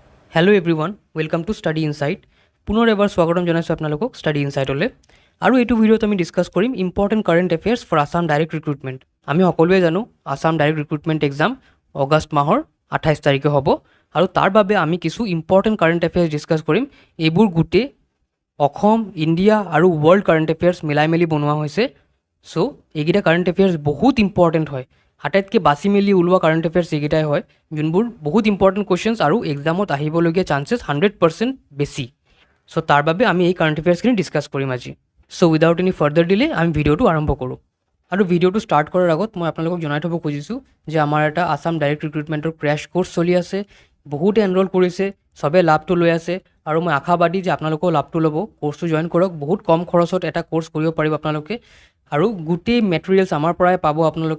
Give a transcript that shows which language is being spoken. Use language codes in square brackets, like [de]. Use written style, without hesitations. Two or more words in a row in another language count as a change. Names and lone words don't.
[en] hello everyone welcome to Study Insight [as] পুনৰ এবাৰ স্বাগতম জনাইছোঁ আপোনালোকক स्टाडी इनसाइटले আৰু এইটো ভিডিওত আমি ডিসকাস কৰিম [en] important current affairs for Assam direct recruitment. [as] আমি সকলোৱে জানো [en] Assam direct recruitment exam [as] অগষ্ট মাহৰ 28 তাৰিখে হ'ব আৰু তাৰ বাবে আমি কিছু [en] important current affairs discuss [as] কৰিম। এইবোৰ গুটে অসম ইন্ডিয়া আৰু [en] world current affairs [as] মিলাই মেলি বনোৱা হৈছে। সো এইগিটা [en] current affairs [as] বহুত ইম্পৰ্টেন্ট হয়। আটাইতকৈ বাছি মেলি ওলোৱা [en] current affairs [as] এইগিটাই হয় যোনবোৰ বহুত [en] important questions [as] আৰু এক্সামত আহিবলগীয়া চান্সেছ 100% বেছি। সো তাৰ বাবে আমি এই [en] current affairsখিনি [as] ডিসকাস কৰিম আজি। [en] so without any further delay [as] আমি ভিডিওটো আৰম্ভ কৰোঁ। আৰু ভিডিওটো ষ্টাৰ্ট কৰাৰ আগত মই আপোনালোকক জনাই থ'ব খুজিছোঁ যে আমাৰ এটা [en] Assam direct recruitment's crash course [as] চলি আছে। বহুতে এনৰোল কৰিছে, সবে লাভটো লৈ আছে আৰু মই আশাবাদী যে আপোনালোকেও লাভটো ল'ব। কোৰ্চটো জইন কৰক, বহুত কম খৰচত এটা কোৰ্চ কৰিব পাৰিব আপোনালোকে আৰু গোটেই মেটেৰিয়েলছ আমাৰ পৰাই পাব আপোনালোকে।